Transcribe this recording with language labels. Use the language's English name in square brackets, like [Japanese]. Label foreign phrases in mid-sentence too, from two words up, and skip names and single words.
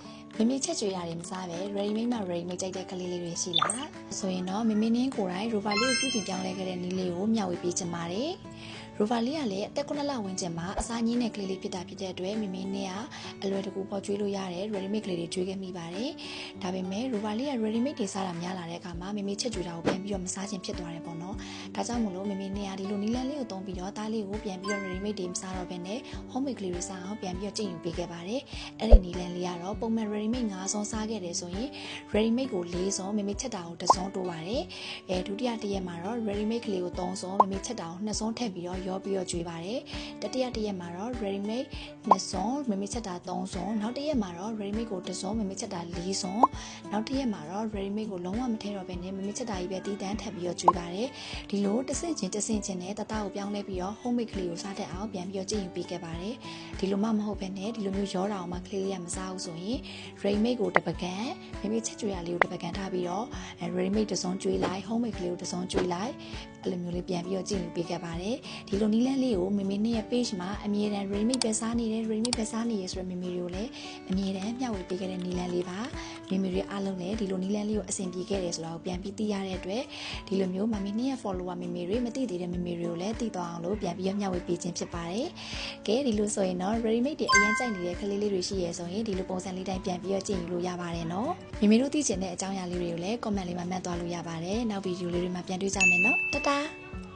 [Burmese] မိမိချက်ကြွေရတယ်မစားပဲ [English] ready made [Burmese] မှာ [English] ready made [Burmese] ကြိုက်တဲ့ကလေးလေးတွေရှိလားဆိုရင်တော့မိမိနင်းကိုယ်တိုင် rover လေးကိုပြုပြင်ပြောင်းလဲခဲ့တဲ့နည်းလေးကိုမျှဝေပေးချင်ပါတယ် rover လေးကလည်းအသက်9လဝန်းကျင်မှာအစာညင်းတဲ့ကလေးလေးဖြစ်တာဖြစ်တဲ့အတွက်မိမိနင်းကအလွယ်တကူပေါ်ကျွေးလို့ရတဲ့ [English] ready made [Burmese] ကလေးတွေကျွေးခဲ့မိပါတယ်ဒါပေမဲ့ rover လေးက [English] ready made [Burmese] တွေစားတာများလာတဲ့အခါမှာမိမိချက်ကြွေတာကိုပြန်ပြီးတော့မစားခြင်းဖြစ်သွားတယ်ပေါ့နော်ဒါကြောင့်မို့လို့မိမိနင်းကဒီလိုနီ လန်းလေးကိုသုံးပြီးတော့သားလေးကိုပြန်ပြီးတော့ [English] ready made [Burmese] တွေမစားတော့ဘဲနဲ့ [English] home made [Burmese] ကလေးတွေစားအောင်ပြန်ပြီးတော့ကျင့်ယူပေးခဲ့ပါတယ်အဲ့ဒီနီလန်းလေးကတော့ပုံမှန် [English] ready made [Burmese] 9 ဆုံးစားခဲ့တယ်ဆိုရင် [English] ready made [Burmese] ကို4ဆုံးမိမိချက်တာကို1ဆုံးတိုးပါတယ်ဒုတိယတစ်ရက်မှာတော့ [English] ready made [Burmese] ကလေးကို3ဆုံးမိမိချက်တာကို2ဆုံးထည့်ပြီးတော့ရောပြီးတော့ကျွေးပါတယ် တတိယတစ်ရက်မှာတော့ [English] ready made [Burmese] 2 ဆုံးမိမိချက်တာ3ဆုံးနောက်တစ်ရက်မှာတော့ [English] ready made [Burmese] ကို1ဆုံးမိမိချက်တာ4ဆုံးနောက်တစ်ရက်မှာတော့ [English] ready made [Burmese] ကိုလုံးဝမထည့်တော့ဘဲနဲ့မိမိချက်တာကြီးပဲတီးတန်းထပ်ပြီးတော့ကျွေးပါတယ်ဒီလိုတစ်ဆင့်ချင်းနဲ့တသားကိုပြောင်း လဲပြီးတော့ [English] home made [Burmese] ကလေးကိုစားတတ်အောင်ပြန်ပြီးတော့ကျင့်ယူပေးခဲ့ပါတယ်ဒီလိုမှမဟုတ်ဘဲနဲ့ဒီလိုမျိုးရောတာအောင်မှကလေးလေးကမစားဘူးဆိုရင် [English] ready made [Burmese] ကိုတစ်ပကံမိမိချက်ကြွေရလေးကိုတစ်ပကံ ထားပြီးတော့ [English] ready made [Burmese] တစ်စုံကျွေးလိုက် [English] home made [Burmese] ကလေးကိုတစ်စုံကျွေးလိုက်အဲ့လိုမျိုးလေးပြန်ပြီးတော့ကျင့်ယူပေးခဲ့ပါတယ်ဒီလိုနီးလန်းလေးကိုမိမိနဲ့ရဲ့ page မှာ အမြဲတမ်း [English] ready made [Burmese] ပဲစားနေတယ် [English] ready made [Burmese] ပဲစားနေရဆိုတော့မိမိတွေကိုလည်းအမြဲတမ်းမျှဝေပေးခဲ့တဲ့နီးလန်းလေးပါမိမိတွေအားလုံးလည်းဒီလိုနီးလန်းလေးကိုအဆင်ပြေခဲ့တယ်ဆိုတာကိုပြန်ပြီးသိရတဲ့အတွက်ဒီလိုမျိုးမမီနဲ့ရဲ့ follower မိမိတွေမသိသေးတဲ့မိမိတွေကိုလည်းသိသွားအောင်လို့ပြန်ပြီးမျှဝေပေးခြင်းဖြစ်ပါတယ်ကဲဒီလိုဆိုရင်တော့ [English] ready made [Burmese] တွေအရင်ကြိုက်နေတဲ့ကလေးလေးတွေရှိရဆိုရင်ဒီလိုပုံစံလေးတိုင်းပြန်ပြီးကျင့်ယူလို့ရပါတယ်နော်မိမိတို့သိချင်တဲ့အကြောင်းအရာလေးတွေကိုလည်း comment လေးမှာမှတ်သွားလို့ရပါတယ်နောက်ဗီဒီယိုလေးတွေမှာပြန်တွေ့ကြမယ်နော်တတား